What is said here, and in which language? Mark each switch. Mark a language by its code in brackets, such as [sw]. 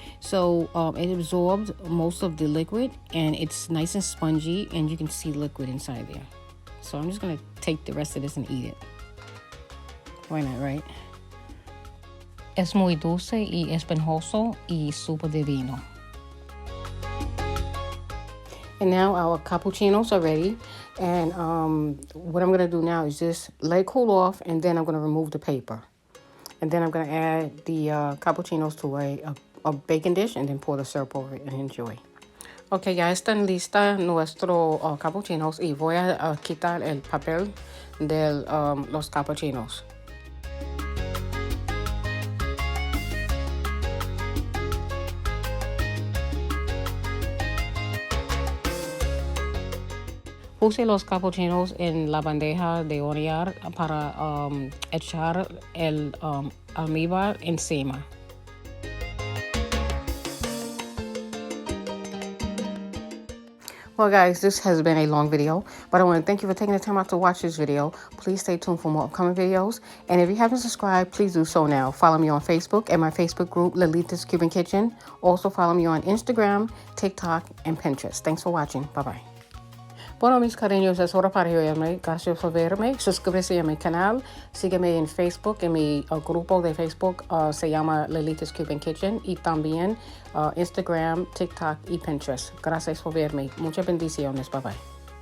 [en] So it absorbed most of the liquid, and it's nice and spongy, and you can see liquid inside there. So I'm just going to take the rest of this and eat it. Why not, right? [es] Es muy dulce y esponjoso y súper divino. [en] And now our cappuccinos are ready. And what I'm going to do now is just let it cool off, and then I'm going to remove the paper. And then I'm going to add the cappuccinos to a baking dish and then pour the syrup over it and enjoy. [es] Ok, ya están listas nuestros cappuccinos, y voy a quitar el papel de los cappuccinos. Puse los capuchinos en la bandeja de hornear para echar el almíbar encima. [en] Well, guys, this has been a long video, but I want to thank you for taking the time out to watch this video. Please stay tuned for more upcoming videos. And if you haven't subscribed, please do so now. Follow me on Facebook and my Facebook group, Lolita's Cuban Kitchen. Also follow me on Instagram, TikTok, and Pinterest. Thanks for watching. Bye-bye. [es] Bueno, mis cariños, es hora para irme. Gracias por verme. Suscríbete a mi canal. Sígueme en Facebook. En mi grupo de Facebook se llama Lolita's Cuban Kitchen. Y también Instagram, TikTok y Pinterest. Gracias por verme. Muchas bendiciones. Bye bye.